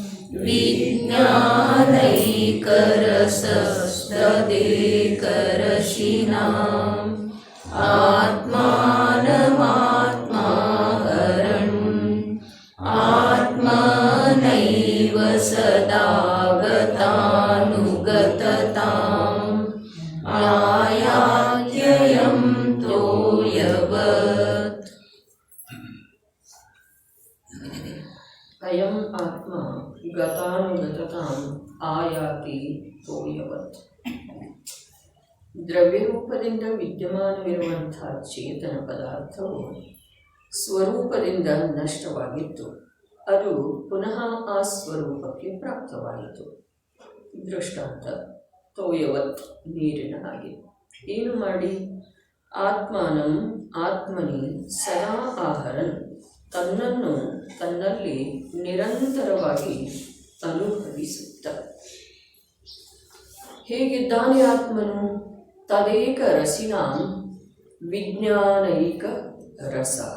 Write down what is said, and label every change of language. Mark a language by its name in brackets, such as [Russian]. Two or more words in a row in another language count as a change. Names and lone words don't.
[Sanskrit] विज्ञानैकरसस्तदेकरशिनाम् आत्मानमात्माहरन् आत्मनैव सदागतानुगतताम् आयात्ययं तोयवत्। ಅಯಂ ಆತ್ಮ ಗತಾನುಗತತಾಂ ಆಯಾತಿ ತೋಯವತ್. [Kannada] ದ್ರವ್ಯರೂಪದಿಂದ ವಿದ್ಯಮಾನವಿರುವಂಥ ಚೇತನ ಪದಾರ್ಥವು ಸ್ವರೂಪದಿಂದ ನಷ್ಟವಾಗಿತ್ತು. ಅದು ಪುನಃ ಆ ಸ್ವರೂಪಕ್ಕೆ ಪ್ರಾಪ್ತವಾಯಿತು. ದೃಷ್ಟಾಂತ ತೋಯವತ್, ನೀರಿನ ಹಾಗೆ. ಏನು ಮಾಡಿ? [Sanskrit] ಆತ್ಮಾನಂ ಆತ್ಮನಿ ಸದಾ ಆಹರನ್, [Kannada] ತನ್ನನ್ನು ತನ್ನಲ್ಲಿ ನಿರಂತರವಾಗಿ ಅನುಭವಿಸುತ್ತ. ಹೇಗಿದ್ದಾನೆ ಆತ್ಮನು? [Sanskrit] ತದೇಕ ರಸಿನಾಂ ವಿಜ್ಞಾನೈಕ ರಸ.